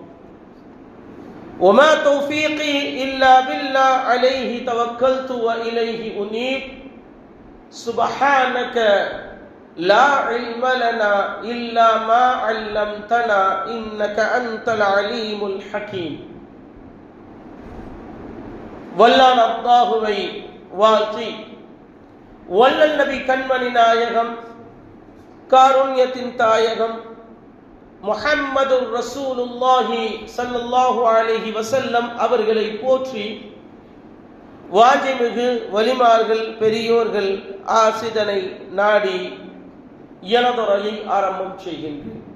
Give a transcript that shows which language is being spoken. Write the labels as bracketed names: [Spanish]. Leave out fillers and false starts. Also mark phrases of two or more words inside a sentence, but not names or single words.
[Arabic] وما توفيقي إلا بالله، عليه توكلت وإليه أنيب. سبحانك لا علم لنا إلا ما علمتنا إنك أنت العليم الحكيم. [Tamil] வல்லான் அல்லாஹுவை வாழ்த்தி, வல்லல் நபி கண்மணி நாயகம், காருண்யத்தின் தாயகம் முஹம்மது [Arabic] رسول الله صلى الله عليه وسلم [Tamil] அவர்களை போற்றி, வாஜிமிகு வலிமார்கள் பெரியோர்கள் ஆசிதனை நாடி எனதுரையை ஆரம்பம் செய்கின்றேன்.